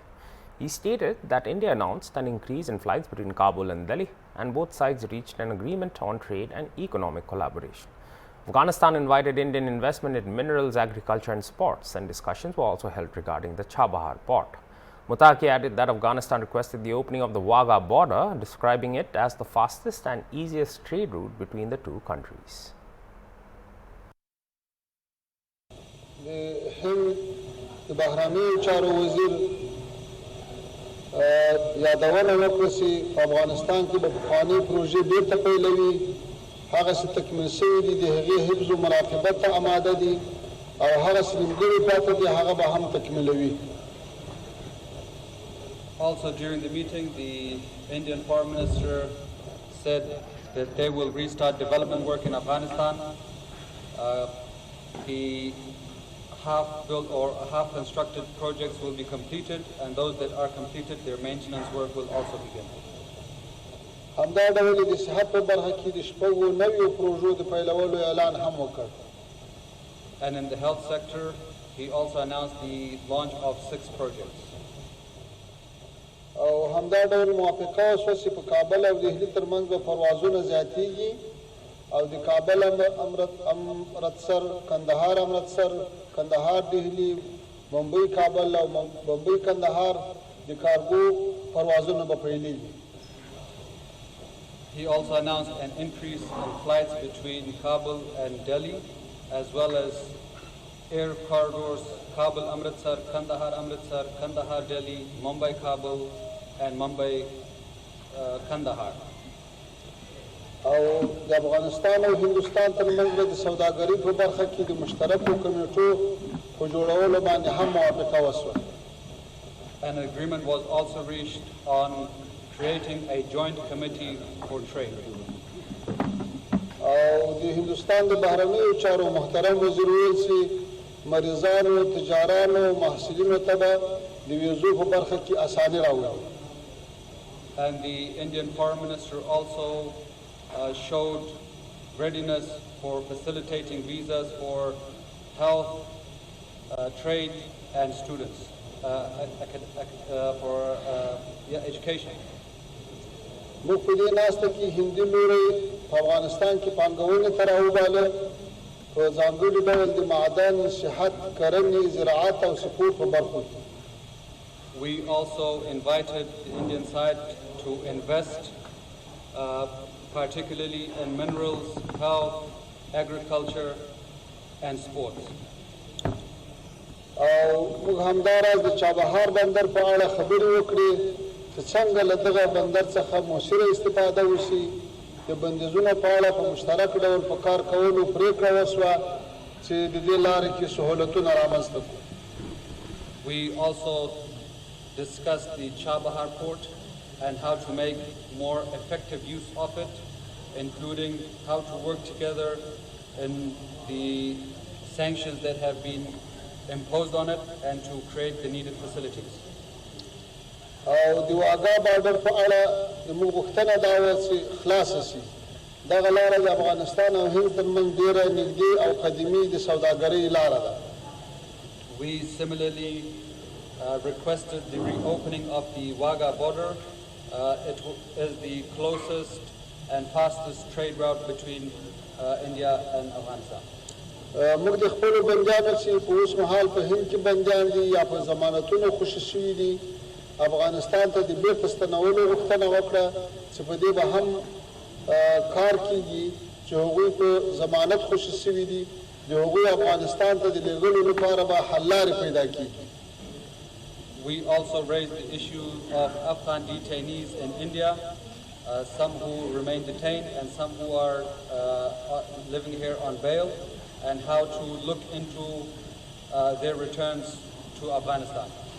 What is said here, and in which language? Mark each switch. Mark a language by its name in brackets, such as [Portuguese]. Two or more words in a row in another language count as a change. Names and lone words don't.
[English] He stated that India announced an increase in flights between Kabul and Delhi, and both sides reached an agreement on trade and economic collaboration. Afghanistan invited Indian investment in minerals, agriculture and sports, and discussions were also held regarding the Chabahar port. Muttaqi added that Afghanistan requested the opening of the Wagah border, describing it as the fastest and easiest trade route between the two countries. [Pashto] یادونه وکړه چې په افغانستان کې به پخوانۍ پروژې بېرته پیلوي هغه څه تکمیل شوي دي د هغې حفظ و مراقبت ته اماده دي او هغه څه نیمګړي پاتې دي هغه به هم تکمیلوي. [English] Also during the meeting, the Indian Foreign Minister said that they will restart development work in Afghanistan. The half-built or half-constructed projects will be completed, and those that are completed, their maintenance work will also begin. [Pashto] همدا ډول د صحت په برخه کې د شپږو نویو پروژو د پیلولو اعلان هم وکړ. [English] And in the health sector, he also announced the launch of 6 projects. [Pashto] او همدا ډول موافقه وشوه چې په کابل او دهلي ترمنځ به پروازونه زیاتیږي او د کابل امرتسر کندهار امرتسر کندهار دهلي بمبئی کابل او بمبئی کندهار د کارګو پروازونه به پیلېږي. [English] He also announced an increase in flights between Kabul and Delhi, as well as air corridors Kabul Amritsar, Kandahar Delhi, Mumbai Kabul, and Mumbai Kandahar. [Pashto] او د افغانستان او هندوستان ترمنځ د سوداګرۍ په برخه کې د مشترکو کمیټو په جوړولو باندې هم موافقه وشوه. [English] An agreement was also reached on creating a joint committee for trade. [Pashto] او د هندوستان د بهرنیو چارو محترم وزیر ویل چې مریضانو تجارانو محصلینو ته به د ویزو په برخه کې اساني راوړي. [English] And the Indian Foreign Minister also showed readiness for facilitating visas for health, trade and students, for education. [Pashto] موږ په دې ناسته کې هندي لوري په افغانستان کې پانګونې ته راوباله په ځانګړي ډول د معدن صحت کرنې زراعت او سپورټ په برخو کې. [English] We also invited the Indian side to invest particularly in minerals, health, agriculture and sports. [Pashto] او موږ همداراز د چابهار بندر په اړه خبرې وکړې چې څنګه له دغه بندر څخه مؤثره استفاده وشي. د بندیزونو په اړه په مشترک ډول په کار کولو پرېکړه وشوه چې د دې لارې کې سهولتونه رامنځته کړو. [English] We also discussed the Chabahar port and how to make more effective use of it, including how to work together in the sanctions that have been imposed on it and to create the needed facilities. [Pashto] او د واګا بارډر په اړه زموږ غوښتنه دا وه چې خلاصه شي. دغه لاره د افغانستان او هند ترمنځ ډېره نږدې او قدیمي د سوداګرۍ لاره ده. [English] We similarly requested the reopening of the Wagah border. It is the closest and fastest trade route between India and Afghanistan. [Pashto] موږ د خپلو بندیانو چې په اوس مهال په هند کې بندیان دي یا په ضمانتونو خوشي شوي دي افغانستان ته د بیرته ستنولو غوښتنه وکړه چې په دې به هم کار کیږي چې هغوی په ضمانت خوشي شوي دي د هغوی افغانستان ته د لېږلو لپاره به حل لارې پیدا کیږي. [English] We also raised the issue of Afghan detainees in India, some who remain detained and some who are living here on bail, and how to look into their returns to Afghanistan.